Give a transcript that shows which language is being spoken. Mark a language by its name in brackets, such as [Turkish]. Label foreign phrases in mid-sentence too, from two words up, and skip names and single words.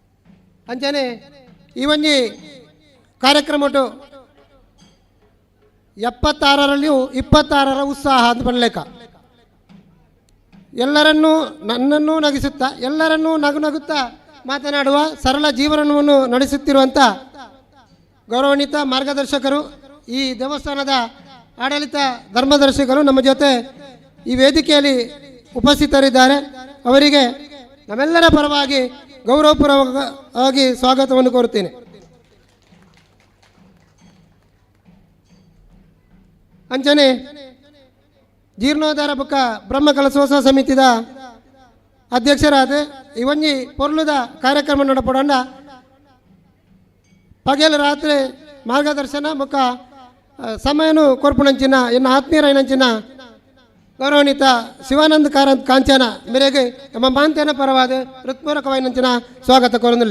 [Tulu] ಅಂಚನೆ ಈ ಒಂಜಿ ಕಾರ್ಯಕ್ರಮ 76ರಲ್ಲಿಯೂ 26ರ ಉತ್ಸಾಹ ಅಂತ ಬರಲೇಕ. [Kannada] ಎಲ್ಲರನ್ನೂ ನನ್ನನ್ನೂ ನಗಿಸುತ್ತಾ ಎಲ್ಲರನ್ನೂ ನಗುತ್ತಾ ಮಾತನಾಡುವ ಸರಳ ಜೀವನವನ್ನು ನಡೆಸುತ್ತಿರುವಂಥ ಗೌರವಾನ್ವಿತ ಮಾರ್ಗದರ್ಶಕರು, ಈ ದೇವಸ್ಥಾನದ ಆಡಳಿತ ಧರ್ಮದರ್ಶಕರು ನಮ್ಮ ಜೊತೆ ಈ ವೇದಿಕೆಯಲ್ಲಿ ಉಪಸ್ಥಿತರಿದ್ದಾರೆ. ಅವರಿಗೆ ನಮ್ಮೆಲ್ಲರ ಪರವಾಗಿ ಗೌರವಪೂರ್ವಕವಾಗಿ ಸ್ವಾಗತವನ್ನು ಕೋರುತ್ತೇನೆ. [Tulu] ಅಂಚನೆ ಜೀರ್ಣೋದ್ಧಾರ ಬುಕ್ಕ ಬ್ರಹ್ಮಕಲಶೋತ್ಸವ ಸಮಿತಿದ ಅಧ್ಯಕ್ಷರಾದ ಇವೊಂಜಿ ಪೊರ್ಲುದ ಕಾರ್ಯಕ್ರಮ ನಡಪಡೋಣ. ಪಗಲು ರಾತ್ರಿ ಮಾರ್ಗದರ್ಶನ ಬುಕ್ಕ ಸಮಯನು ಕೊರ್ಪುಣಂಚಿನ ಎನ್ನ ಆತ್ಮೀಯರೈನಂಚಿನ ಗೌರವಾನ್ವಿತ ಶಿವಾನಂದ ಕಾರಂತ್ ಕಾಂಚನ ಮೇರೆಗೆ ನಮ್ಮ ಮಾಂತ್ಯನ ಪರವಾದ ಹೃತ್ಪೂರ್ವಕವಾಯಿನಂಚಿನ ಸ್ವಾಗತ ಕೋರುಂದಿಲ್ಲ.